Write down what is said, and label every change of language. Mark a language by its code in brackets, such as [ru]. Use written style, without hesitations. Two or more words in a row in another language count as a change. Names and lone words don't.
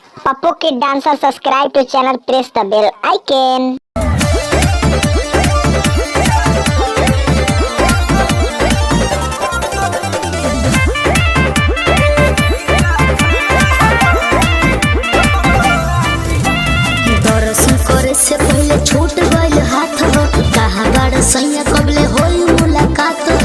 [en] Papu Kid Dancer, subscribe to channel, press the bell icon. [bho] दर्शन करे से पहले छूट गइल हाथ हो, कहा बड़ सैया कबले होई मुलाकात हो।